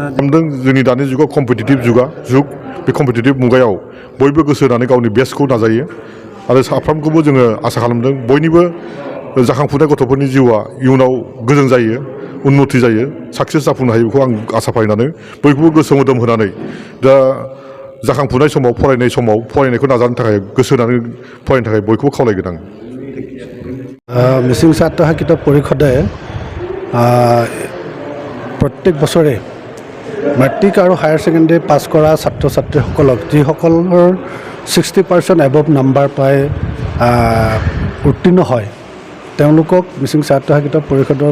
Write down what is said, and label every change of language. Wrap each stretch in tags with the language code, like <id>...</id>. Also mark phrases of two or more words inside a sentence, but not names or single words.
<brx>खालामदों जोंनि दानि जुगाव कम्पिटिटिभ जुग बे कम्पिटिटिभ मुगायाव बयबो गोसो होनानै गावनि बेस्टखौ नाजायो आरो साफ्रोमखौबो जोङो आसा खालामदों बयनिबो जाखांफुनाय गथ'फोरनि जिउआ इयुनाव गोजों जायो उन्नति जायो साक्सेस जाफुंनो हायो बेखौ आं आसा फारिनानै बयखौबो गोसो मोदोम होनानै दा जाखांफुनाय समाव फरायनायखौ नाजानो थाखाय गोसो होनानै फरायनो थाखाय बयखौबो खावलायगोन आं</brx> <as>মিচিং ছাত্ৰ সাহিত্য পৰিষদে প্ৰত্যেক বছৰে মেট্ৰিক আৰু হায়াৰ ছেকেণ্ডেৰী পাছ কৰা ছাত্ৰ ছাত্ৰীসকলক যিসকলৰ 60% এবভ নাম্বাৰ পাই উত্তীৰ্ণ হয় তেওঁলোকক মিচিং ছাত্ৰ সাহিত্য পৰিষদৰ</as>